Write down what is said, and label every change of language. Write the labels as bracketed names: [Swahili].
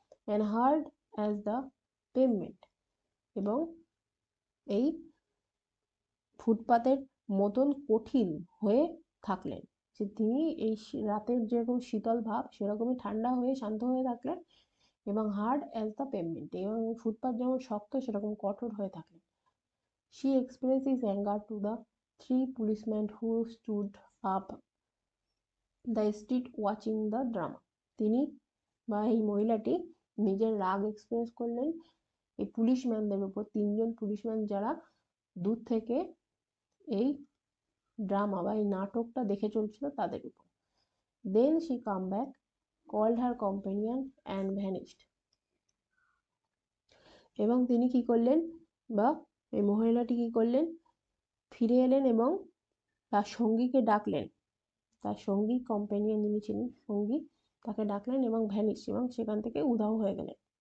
[English] and hard as the pavement, [Bangla] এবং এই ফুটপাতের মতন কঠিন হয়ে থাকলেন, যে তিনি এই রাতের যেরকম শীতল ভাব সেরকমই ঠান্ডা হয়ে শান্ত হয়ে থাকলেন, এবং [English] hard as the pavement, [Bangla] এবং ফুটপাত যেমন শক্ত সেরকম কঠোর হয়ে থাকলেন। [English] She expressed his anger to the 3 policemen who stood up the street watching the drama. [Bangla] তিনি বা এই মহিলাটি নিজের রাগ এক্সপ্রেস করলেন এই পুলিশম্যানদের উপর, 3জন পুলিশম্যান যারা দূর থেকে এই ড্রামা বা এই নাটকটা দেখে চলছিল তাদের উপর। [English] Then she come back, called her companion and vanished. [Bangla] এবং তিনি কি করলেন, বা এই মহিলাটি কি করলেন, ফিরে এলেন এবং তার সঙ্গীকে ডাকলেন, তার সঙ্গী কম্প্যানিয়ন যিনি ছিলেন সঙ্গী তাকে ডাকলেন এবং ভ্যানিশ, এবং সেখান থেকে উধাও হয়ে গেলেন।